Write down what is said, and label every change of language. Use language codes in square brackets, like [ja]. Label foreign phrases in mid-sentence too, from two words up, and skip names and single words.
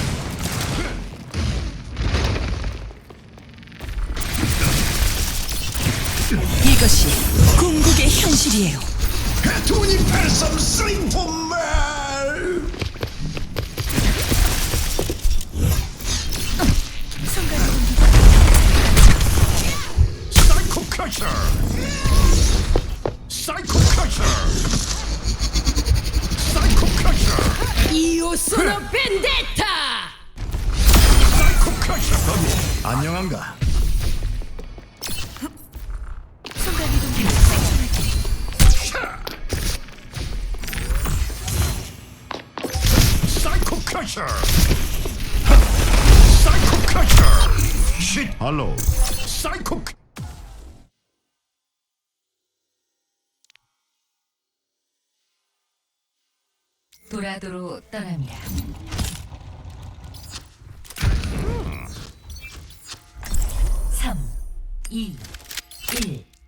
[ko] 이것이 궁극의 현실이에요. Tony Persson Sintomer! 순간 이동기가 [en] Psycho Crusher! Psycho Crusher! Psycho Crusher! [it] Io sono vendetta! [en] Psycho Crusher! [ko] 안녕한가 순간 이동기를 생성할게요. [en] Psycho Crusher! Psycho Crusher! Shit! [ko] 할로 [en] Psycho [ko] 도라도로 떠납니다. 3, 2, 1.